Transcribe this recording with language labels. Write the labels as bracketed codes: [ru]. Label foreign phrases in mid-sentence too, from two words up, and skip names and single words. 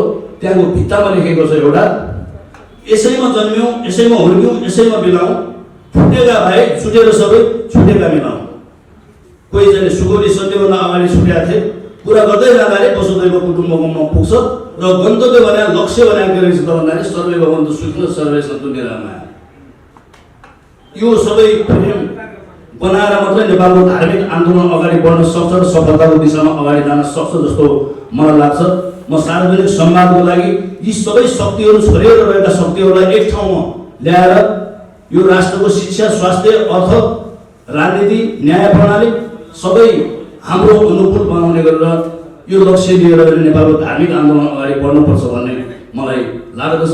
[ne] त्यहाँको भित्तामा लेखेको छ एउटा, यसैमा जन्म्यौँ, यसैमा हुर्क्यौँ, यसैमा बिलाउँ, फुटेका भाइ छुटेर सबै छुटेका मिलाउँ। कोही चाहिँ सुगौली सन्धिभन्दा अगाडि छुटेका थिए। कुरा गर्दै जाँदाखेरि वसुधैव कुटुम्बकममा पुग्छ र गन्तव्य भने लक्ष्य बनाएको के रहेछ त भन्दाखेरि [sa] सर्वे भवन्तु सुखिनः सर्वे सन्तु निरामया। [ne] यो सबै फ्रेम बनाएर मात्रै नेपालको धार्मिक आन्दोलन अगाडि बढ्न सक्छ र सफलताको दिशामा अगाडि जान सक्छ जस्तो मलाई लाग्छ। म सार्वजनिक सम्वादको लागि यी सबै शक्तिहरू छरिएर रहेका शक्तिहरूलाई एक ठाउँमा ल्याएर यो राष्ट्रको शिक्षा, स्वास्थ्य, अर्थ, राजनीति, न्याय प्रणाली सबै हाम्रो अनुकूल बनाउने गरेर यो लक्ष्य लिएर नेपालको धार्मिक आन्दोलन अगाडि बढ्नुपर्छ भन्ने मलाई लाग्दछ।